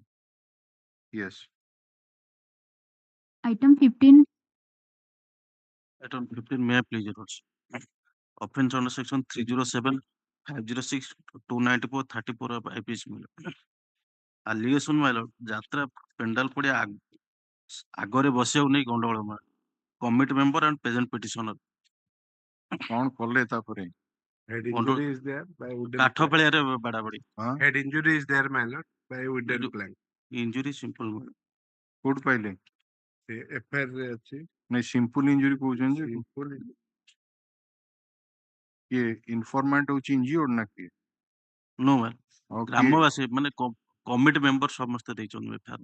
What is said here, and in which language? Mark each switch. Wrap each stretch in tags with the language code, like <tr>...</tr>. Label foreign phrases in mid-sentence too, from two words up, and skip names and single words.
<en>Yes. Item 15. Item 15, may I please, Your Lordship? Offense under section 307, 506, 294, 34 of IPC, my lord. Allegation, my lord,</en> <or>ଯାତ୍ରା ପେଣ୍ଡାଲ ପଡିଆ ଆଗରେ ବସିବାକୁ ନେଇ ଗଣ୍ଡଗୋଳ</or> <en>committee member and present petitioner</en> <or>କଣ କଲେ ତାପରେ?</or> <en>Head injury is there by wooden</en> <or>କାଠ</or> <en>plank.</en> <or>ପେଳିଆରେ ବାଡାବାଡି</or> <en>Head injury is there, my lord, by wooden plank. injury simple</en> <or>କୋଉଠି ପାଇଲେ? ସେ FIR ରେ ଅଛି। ନାଇଁ</or> <en>simple injury</en> <or>କହୁଛନ୍ତି ଯେ</or> <en>Simple</en> <or>କିଏ ଇନଫରମାଣ୍ଟ ହଉଛି ଇଞ୍ଜିଓର୍ଡ ନା କିଏ?</or> <en>no ma'am</en> <or>ଆଉ କିଏ? ଗ୍ରାମବାସୀ ମାନେ</or> <en>committee member</en> <or>ସମସ୍ତେ ଦେଇଛନ୍ତି ଏଫଆଇଆର।</or>